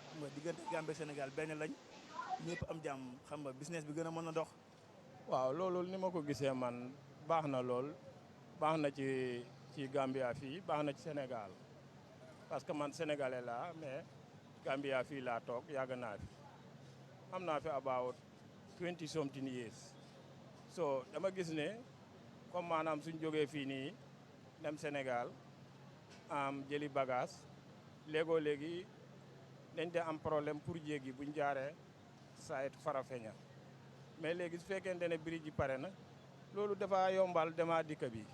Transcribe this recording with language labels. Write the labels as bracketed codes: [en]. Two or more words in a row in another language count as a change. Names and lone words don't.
[wo] xam nga diggante Gambie Sénégal benn lañ ñëpp am jàmm xam nga business bi gën a mën a dox. waaw loolu ni ma ko gisee man baax na lool baax na ci Gambia fii baax na ci Sénégal parce que man sénégalais laa mais Gambia fii laa toog yàgg naa fi am naa fi [en] about 20 something years [wo] so dama gis ne comme maanaam suñ jógee fii nii dem Sénégal am jëli bagage léegoo léegi dañ de am problème pour jéggi buñ jaaree sayet Farafeña mais léegi su fekkente ne bridge ji pare na loolu dafa yombal dema dikk bi